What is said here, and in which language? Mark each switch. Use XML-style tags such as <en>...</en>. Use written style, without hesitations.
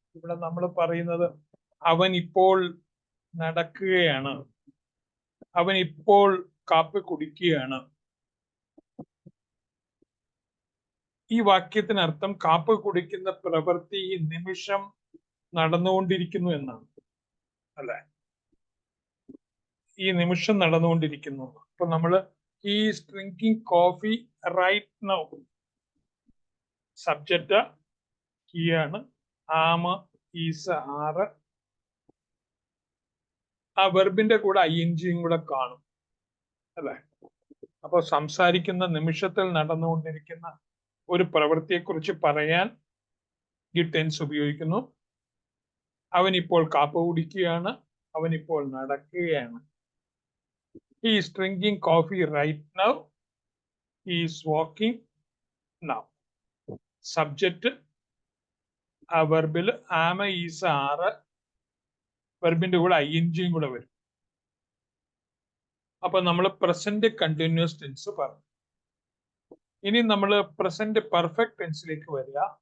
<ml>ഇവിടെ നമ്മൾ പറയുന്നത് അവൻ ഇപ്പോൾ നടക്കുകയാണ്, അവൻ ഇപ്പോൾ കാപ്പി കുടിക്കുകയാണ്. ഈ വാക്യത്തിനർത്ഥം കാപ്പി കുടിക്കുന്ന പ്രവൃത്തി ഈ നിമിഷം നടന്നുകൊണ്ടിരിക്കുന്നു എന്നാണ്, അല്ലെ? ഈ നിമിഷം നടന്നുകൊണ്ടിരിക്കുന്നു. അപ്പൊ നമ്മള്</ml> <en>he is drinking coffee right now.</en> <ml>Subject he ആണ്, ആം ഈസ് ആറ്, ആ വെർബിന്റെ കൂടെ ing കൂടെ കാണും, അല്ലെ? അപ്പൊ സംസാരിക്കുന്ന നിമിഷത്തിൽ നടന്നുകൊണ്ടിരിക്കുന്ന ഒരു പ്രവൃത്തിയെ കുറിച്ച് പറയാൻ ഈ ടെൻസ് ഉപയോഗിക്കുന്നു. അവൻ ഇപ്പോൾ കാപ്പി കുടിക്കുകയാണ്, അവൻ ഇപ്പോൾ നടക്കുകയാണ്.</ml> <en>He is drinking coffee right now. He is walking now.</en> <ml>Subject ആ വെർബിൽ ആമ ഈസ് ആറ്, വെർബിന്റെ കൂടെ ing കൂടെ വരും. അപ്പൊ നമ്മൾ പ്രസന്റ് കണ്ടിന്യൂസ് ടെൻസ് പറഞ്ഞു. ഇനി നമ്മൾ പ്രസന്റ് പെർഫെക്റ്റ് ടെൻസിലേക്ക് വരിക.</ml>